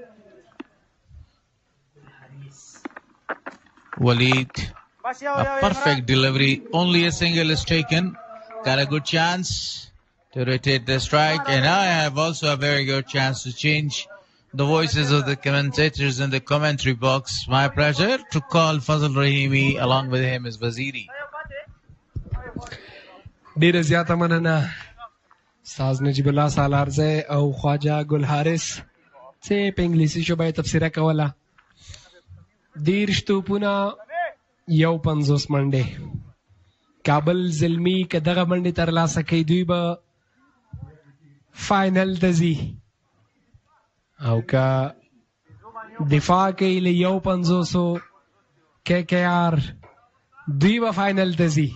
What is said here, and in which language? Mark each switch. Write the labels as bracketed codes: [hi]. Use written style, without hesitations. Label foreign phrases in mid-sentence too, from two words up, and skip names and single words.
[en] Walid, a perfect delivery. Only a single is taken. Got a good chance to rotate the strike. And I have also a very good chance to change the voices of the commentators in the commentary box. My pleasure to call Fazal Rahimi. Along with him is Waziri. [ps] ډیره زیاته مننه استاد نجیب الله سالارزه او خواجه ګل حارث چې په انګلیسي ژبه تفسیره کوله. 10 توپونه یو 50 منډې. کابل زلمی که دغه منډې ترلاسه کوي دوی به فاینل ته ځي، او که دفاع کوي له یو 500 KKR دوی به فاینل ته ځي.